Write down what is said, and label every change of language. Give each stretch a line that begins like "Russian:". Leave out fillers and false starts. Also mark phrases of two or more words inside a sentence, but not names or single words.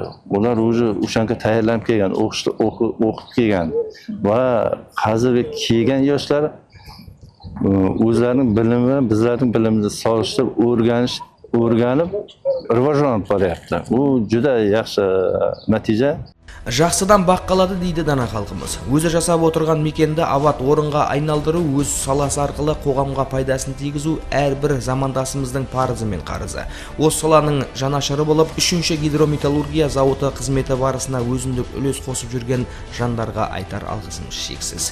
Uzbek: Ular o'shanga tayyorlanib kelgan, o'qib kelgan va hozirgi kelgan yoshlar o'zlarining bilimi, bizlarning bilimimizni solishtirib, o'rganib, rivojlanib boryapti. Bu juda yaxshi natija.
Kazakh: Жақсыдан бақ қалады дейді дана халқымыз. Өзі жасап отырған мекенді абат орынға айналдыру, өз саласы арқылы қоғамға пайдасын тигізу әрбір замандасымыздың парызы мен қарызы. Осы саланың жанашыры болып, 3-ші гидрометаллургия зауыты қызметі барысына өзіндік үлес қосып жүрген жандарға айтар алғысымыз шексіз.